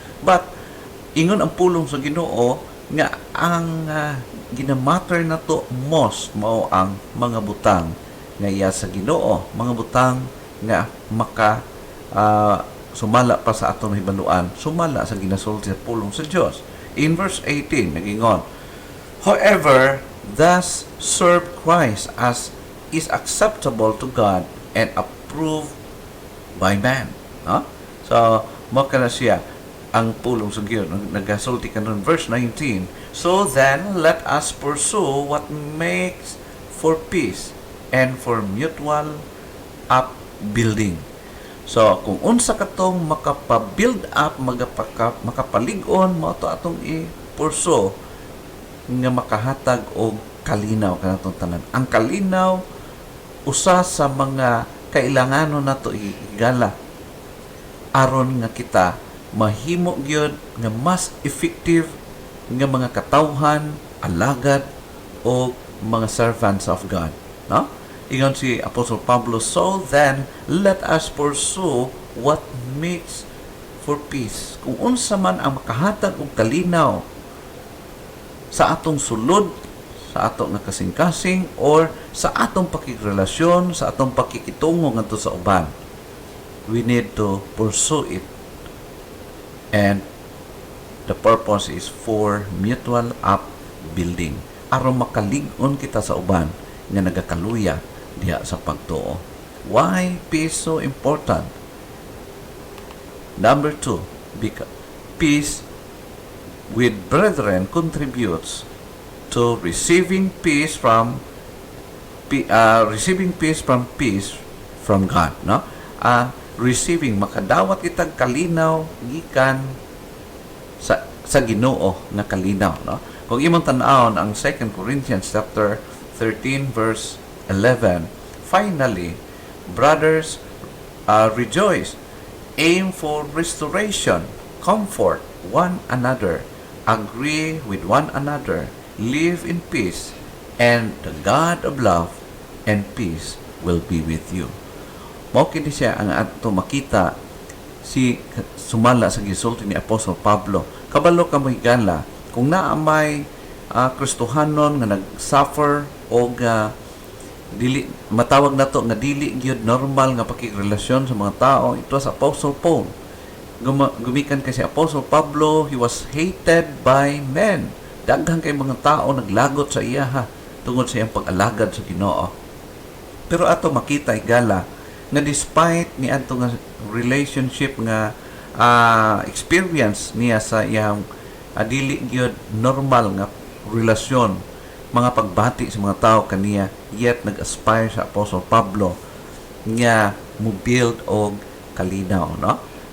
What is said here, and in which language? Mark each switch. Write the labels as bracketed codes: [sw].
[ceb] But ingon ang pulong sa Ginoo nga ang ginamatter na to most mao ang mga butang nga iya sa Ginoo, mga butang nga maka sumala pa sa atong hibaluan, sumala sa ginasulti sa pulong sa Dios. [en] In verse 18 nagingon, however, thus serve Christ as is acceptable to God and approved by man. [ceb] So, maka na siya ang pulong sa Ginoo. Nagasulti ka nun, verse 19. [en] So then, let us pursue what makes for peace and for mutual upbuilding. [ceb] So, kung unsa katong makapabuild up, makapalig-on, mo to atong i-pursue nga makahatag og kalinaw kanatong tanan. Ang kalinaw, usa sa mga kailanganon nato igala aron nga kita mahimo gyud nga mas effective nga mga katawhan, alagad o mga [en] servants of God, [ceb] no? Ingon si Apostle Pablo, [en] so then let us pursue what makes for peace. [ceb] Kung unsa man ang makahatag og kalinaw sa atong sulod, sa atong nakasing-kasing, or sa atong pakigrelasyon, sa atong pakikitungo ngadto sa uban, [en] we need to pursue it. And the purpose is for mutual upbuilding. [ceb] Aron makalig-on kita sa uban nga nagakaluya diha sa pagtuo. [en] Why peace so important? Number 2, because peace with brethren contributes to receiving peace from peace from God, no? [ceb] Receiving, makadawat kitag kalinaw gikan sa Ginoo nga kalinaw, no? Kung imong tan-awon ang [en] 2 Corinthians chapter 13 verse 11, finally, brothers, rejoice, aim for restoration, comfort one another, agree with one another, live in peace, and the God of love and peace will be with you. [ceb] Mao kini siya ang ato makita si sumala sa gisulti ni Apostol Pablo. Kabalo ka mo higala kung naa may Kristohanon nga nag-suffer o dili matawag nato nga dili gyud normal nga pakigrelasyon sa mga tao. [en] It was Apostle Paul. [ceb] Gumikan kay si Apostle Pablo, [en] he was hated by men. [ceb] Daghang kay mga tao naglagot sa iya tungod sa iyang pag-alagad sa Ginoo. Pero ato makita igala nga despite ni adto nga relationship nga experience niya sa iyang dili gyud normal nga relasyon, mga pagbati sa mga tao kaniya, yet nag-aspire sa Apostle Pablo nga mo build og kalinaw, no?